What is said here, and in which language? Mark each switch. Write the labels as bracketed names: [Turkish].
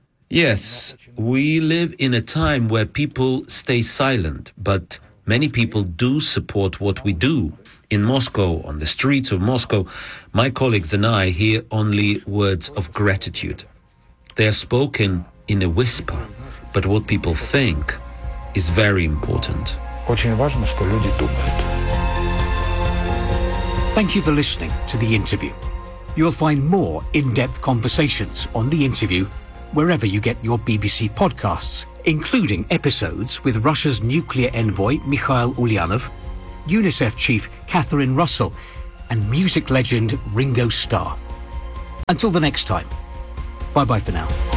[English] Yes, we live in a time where people stay silent, but many people do support what we do. In Moscow, on the streets of Moscow, my colleagues and I hear only words of gratitude. They are spoken in a whisper, but what people think is very important. [Russian] Очень важно, что люди думают. [English] Thank you for listening to the interview. You'll find more in-depth conversations on the interview wherever you get your BBC podcasts, including episodes with Russia's nuclear envoy Mikhail Ulyanov, UNICEF chief Catherine Russell, and music legend Ringo Starr. Until the next time, bye-bye for now.